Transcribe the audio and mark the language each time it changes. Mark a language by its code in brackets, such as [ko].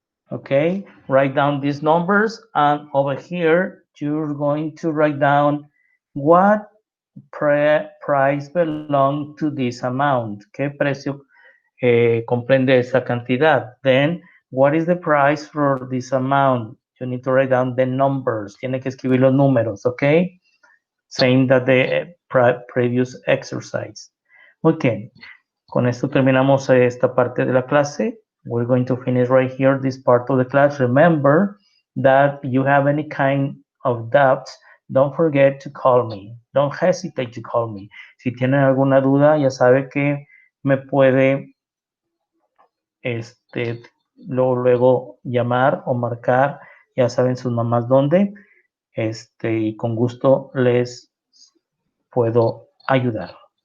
[en] Okay, write down these numbers, and over here you're going to write down what price belong to this amount. [es] ¿Qué precio comprende esa cantidad? [en] Then, what is the price for this amount? You need to write down the numbers. [es] Tiene que escribir los números, okay? [en] Same that the previous exercise. [es] Okay, con esto terminamos esta parte de la clase. [en] We're going to finish right here this part of the class. Remember that you have any kind of doubts, don't forget to call me. Don't hesitate to call me. [es] Si tienen alguna duda, ya sabe que me puede luego llamar o marcar, ya saben sus mamás dónde, y con gusto les puedo ayudar.